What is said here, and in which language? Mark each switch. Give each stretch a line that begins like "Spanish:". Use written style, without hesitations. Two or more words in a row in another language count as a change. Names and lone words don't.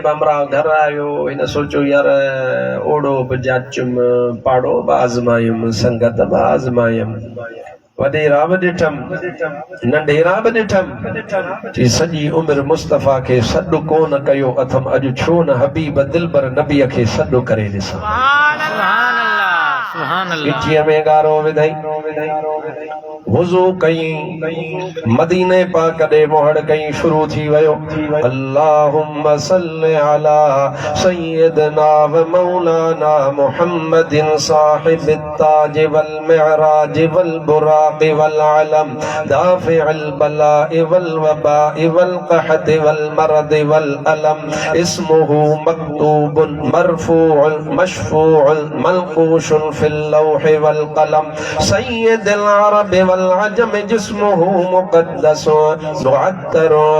Sindhi: बमरा घर आयो हिन सोचो यार ओड़ो बि जाचुम पाड़ो बि आज़मायुमि संगत बि आज़मायुमि वॾेरा बि ॾिठमि नंढेरा बि ॾिठमि चई सॼी उमिरि मुस्तफ़ा खे सॾु कोन कयो अथमि अॼु छो न हबीब दिलबर नबीअ खे सॾु करे ॾिसां गिचीअ में गारो विधई वुज़ू कई मदीने पाक दे मोहड़ कई शुरू थी वयो
Arabic: اللهم صل على سيدنا ومولانا محمد صاحب التاج والمعراج والبراق والعلم دافع البلاء والوباء والقحط والمرض والألم اسمه مكتوب مرفوع مشفوع منقوش في اللوح والقلم سيد العرب والعجم جسمه مقدس معطر